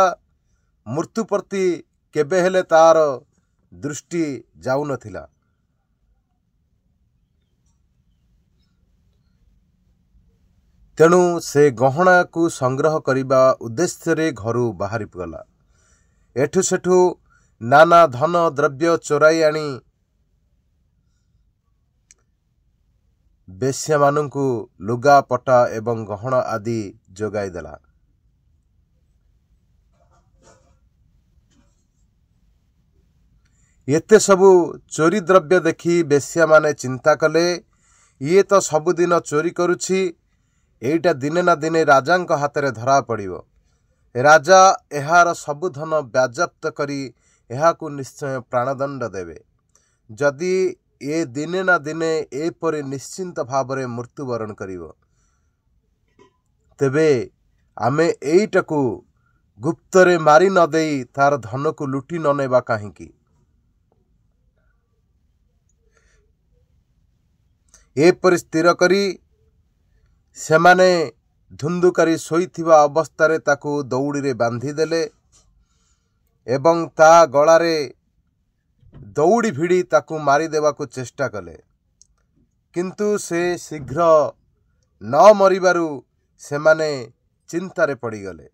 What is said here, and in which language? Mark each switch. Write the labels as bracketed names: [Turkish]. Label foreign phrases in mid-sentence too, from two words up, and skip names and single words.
[Odia] ମୃତ୍ୟୁ ପ୍ରତି କେବେ ହେଲେ ତାର ଦୃଷ୍ଟି ଜାଉ ନଥିଲା। ତେଣୁ ସେ ଗହନା କୋ ସଂଗ୍ରହ କରିବା ଉଦ୍ଦେଶ୍ୟ ରେ ଘରୁ ବାହରୀ ଗଲା। ଏଠୁ ସେଠୁ ନାନା ଧନ ଦ୍ରବ୍ୟ ଚୋରାଈ ଆନୀ ବେଶ୍ୟା ମାନଙ୍କୁ ଲୁଗା ପଟା ଏବଂ ଗହନା ଆଦି ଜୋଗାଈ ଦେଲା। ଏତେ ସବୁ ଚୋରୀ ଦ୍ରବ୍ୟ ଦେଖୀ ବେଶ୍ୟା ମାନେ ଚିନ୍ତା କଲେ, ଯେ ତୋ ସବୁଦିନ ଚୋରୀ କରୁଛି, ଏଇଟା ଦିନେ ନା ଦିନେ ରାଜାଙ୍କ ହାଥ ଧରା ପଡ଼ିବୋ। ରାଜା ଏହାର ସବୁ ଧନ ବାଜପ୍ତ କରୀ ଏହାକୁ ନିଶ୍ଚୟ ପ୍ରାଣଦଣ୍ଡ ଦେବେ। ଜଦି ଏ ଦିନେ ନା ଦିନେ ଏପରି ନିଶ୍ଚିନ୍ତ ଭାବରେ ମୃତ୍ୟୁବରଣ କରିବୋ, ତେବେ ଆମେ ଏଇଟାକୁ ଗୁପ୍ତରେ ମାରୀ ନ ଦେଈ ତାର ଧନ କୋ ଲୁଟୀ ନ ନେବା କାହିଁକୀ। ଏପରି ସ୍ଥିର କରୀ ସେମାନେ ଧୁନ୍ଧୁକାରୀ ସୋଈଥିବା ଅବସ୍ଥାରେ ତାକୂ ଦୌଡ଼ୀ ରେ ବାନ୍ଧୀ ଦେଲେ ଏବଂ ତା ଗଳାରେ ଦୌଡ଼ୀ ଭିଡ଼ୀ ତାକୂ ମାରୀ ଦେବାକୂ ଚେଷ୍ଟା କଲେ, କିନ୍ତୁ ସେ ଶୀଘ୍ର ନ ମରିବାରୁ ସେମାନେ ଚିନ୍ତାରେ ପଡ଼ୀଗଲେ।